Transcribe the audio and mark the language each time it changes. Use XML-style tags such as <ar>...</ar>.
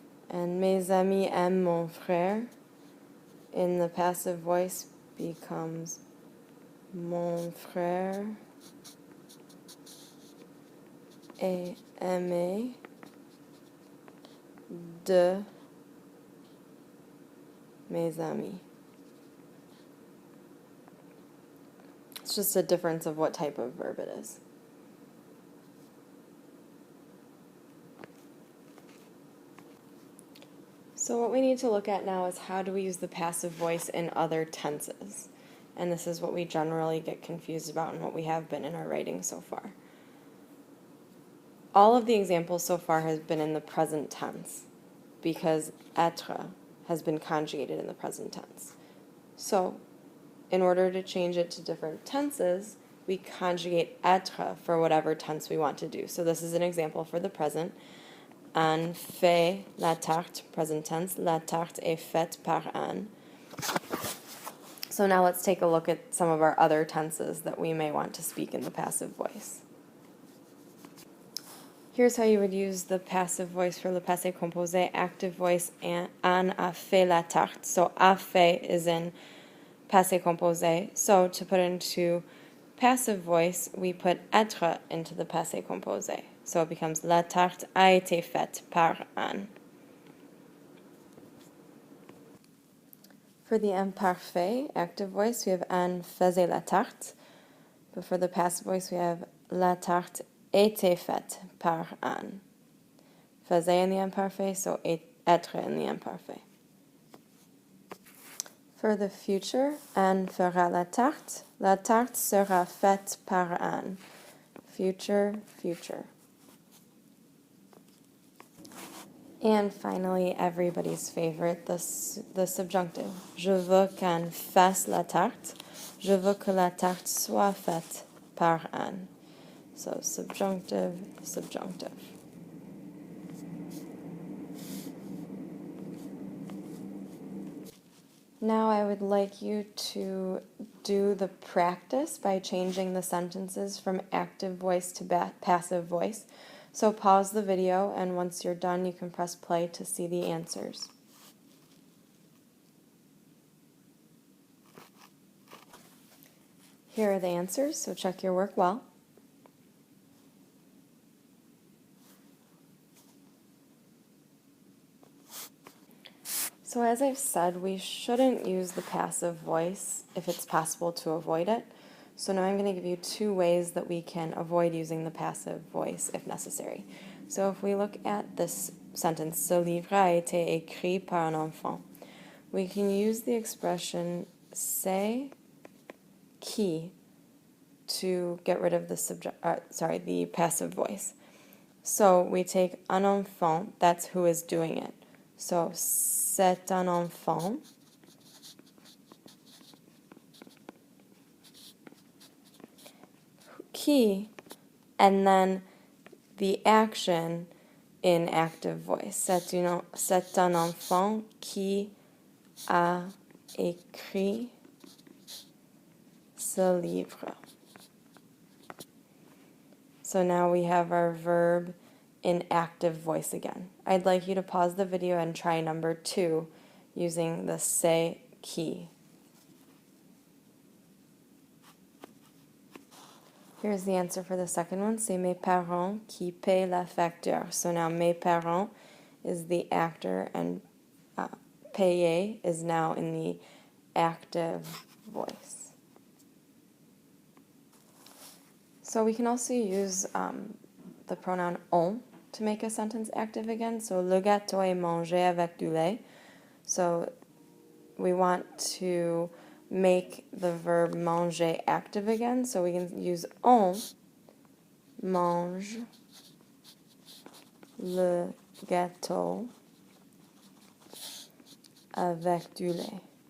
<en>And</en> <fr>mes amis aiment mon frère</fr> <en>in the passive voice becomes</en> <fr>mon frère est aimé de mes amis.</fr> <en>It's just a difference of what type of verb it is. So what we need to look at now is how do we use the passive voice in other tenses. And this is what we generally get confused about and what we have been in our writing so far. All of the examples so far have been in the present tense because être has been conjugated in the present tense. So in order to change it to different tenses, we conjugate être for whatever tense we want to do. So this is an example for the present.</en> <fr>Anne fait la tarte,</fr> <en>present tense.</en> <fr>La tarte est faite par Anne.</fr> <en>So now let's take a look at some of our other tenses that we may want to speak in the passive voice. Here's how you would use the passive voice for le passé composé, active voice, and</en> <fr>Anne a fait la tarte.</fr> <en>So a fait is in passé composé. So to put into passive voice, we put être into the passé composé. So it becomes</en> <fr>la tarte a été faite par Anne.</fr> <en>For the imparfait, active voice, we have</en> <fr>Anne faisait la tarte.</fr> <en>But for the passive voice, we have</en> <fr>la tarte était faite par Anne.</fr> <en>Faisait in the imparfait, so être in the imparfait. For the future,</en> <fr>Anne fera la tarte. La tarte sera faite par Anne.</fr> <en>Future, future. And finally, everybody's favorite, the subjunctive.</en> <fr>Je veux qu'Anne fasse la tarte. Je veux que la tarte soit faite par Anne.</fr> <en>So subjunctive, subjunctive. Now I would like you to do the practice by changing the sentences from active voice to passive voice. So pause the video, and once you're done, you can press play to see the answers. Here are the answers, so check your work well. So as I've said, we shouldn't use the passive voice if it's possible to avoid it. So now I'm going to give you 2 ways that we can avoid using the passive voice if necessary. So if we look at this sentence,</en> <fr>ce livre a été écrit par un enfant,</fr> <en>we can use the expression c'est qui to get rid of the passive voice. So we take un enfant, that's who is doing it.</en> <fr>So c'est un enfant.</fr> <en>Qui, and then the action in active voice.</en> <fr>C'est un enfant qui a écrit ce livre.</fr> <en>So now we have our verb in active voice again. I'd like you to pause the video and try number 2 using the c'est qui. Here's the answer for the second one.</en> <fr>C'est mes parents qui paient la facture.</fr> <en>So now mes parents is the actor and payer is now in the active voice. So we can also use the pronoun on to make a sentence active again.</en> <fr>So le gâteau est mangé avec du lait.</fr> <en>So we want to make the verb manger active again. So we can use</en> <fr>on mange le gâteau avec du lait.</fr>